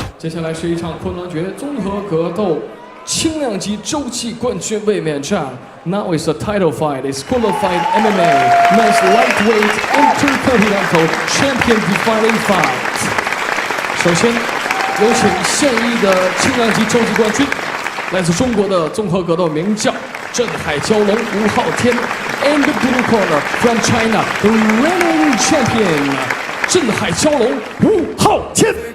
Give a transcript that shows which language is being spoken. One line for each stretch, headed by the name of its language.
Chinese: 下来是一场昆仑决综合格斗轻量级洲际冠军卫冕战。
English: Now is the title fight. It's qualified MMA men's lightweight intercontinental champion defining fight.
Chinese: 首先，有请现役的轻量级洲际冠军，来自中国的综合格斗名将镇海蛟龙吴昊天 ，
English: and the blue corner from China, the reigning champion
Chinese: 镇海蛟龙吴昊天。